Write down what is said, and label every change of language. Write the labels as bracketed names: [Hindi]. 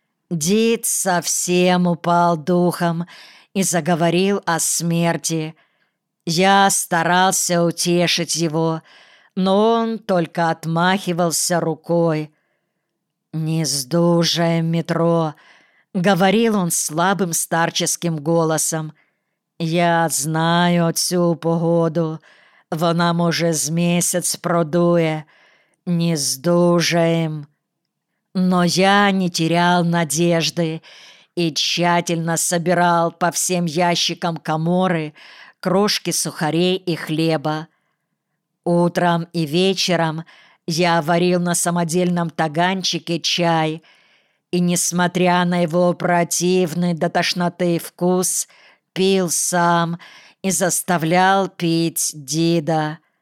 [Russian] Дид совсем упал духом и заговорил о смерти. Я старался утешить его, но он только отмахивался рукой. «Не сдужаем метро», — говорил он слабым старческим голосом. [Ukrainian] «Я знаю цю погоду, вона може з місяць продує. [Russian] Не сдужаем». Но я не терял надежды и тщательно собирал по всем ящикам каморы крошки сухарей и хлеба. Утром и вечером я варил на самодельном таганчике чай, и, несмотря на его противный до тошноты вкус, пил сам и заставлял пить Дида.